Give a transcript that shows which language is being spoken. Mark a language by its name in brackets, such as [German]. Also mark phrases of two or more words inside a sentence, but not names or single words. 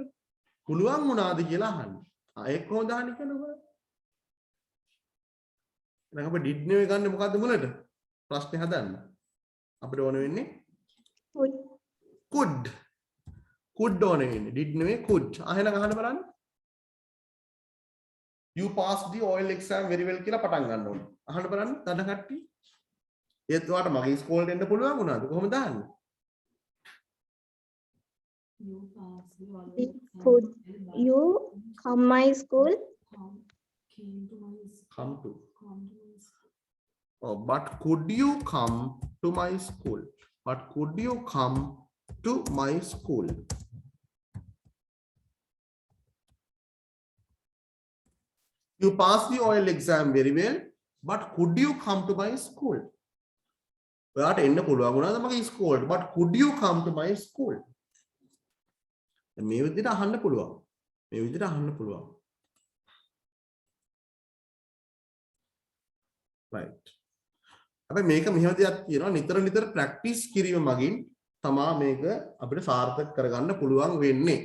[Sinhala] පුළුවන් වුණාද කියලා අහන්නේ. ඒක කොහොමද අහන්නේ කියනවා. එහෙනම් අපි did නෙවෙයි ගන්න මොකද්ද මුලට? ප්‍රශ්නේ හදන්න. අපිට ඕන වෙන්නේ could. could ඕන වෙන්නේ. did නෙවෙයි could. එහෙනම් අහන්න බලන්න. [English] You passed the OL exam very well [Sinhala] කියලා පටන් ගන්න ඕනේ. අහන්න බලන්න තන කට්ටිය. ඒත් ඔයාලට මගේ ඉස්කෝලේට එන්න පුළුවන් වුණාද? කොහොමද දාන්නේ? [English] You pass the oral Did- exam could very well, You come my school. came to my Come to. come to my school. Oh, but could you come to my school? But could you come to my school? You passed the OL exam very well, but could you come to my school? [Sinhala] ඔයාට එන්න පුළුවන් වුණාද මගේ ඉස්කෝලේට? [English] But could you come to my school? [Sinhala] මේ විදිහට අහන්න පුළුවන්. මේ විදිහට අහන්න පුළුවන්. [English] Right. [Sinhala] අපි මේක මෙහෙම දෙයක් කියනවා නිතර නිතර ප්‍රැක්ටිස් කිරීම මගින් තමා මේක අපිට සාර්ථක කරගන්න පුළුවන් වෙන්නේ.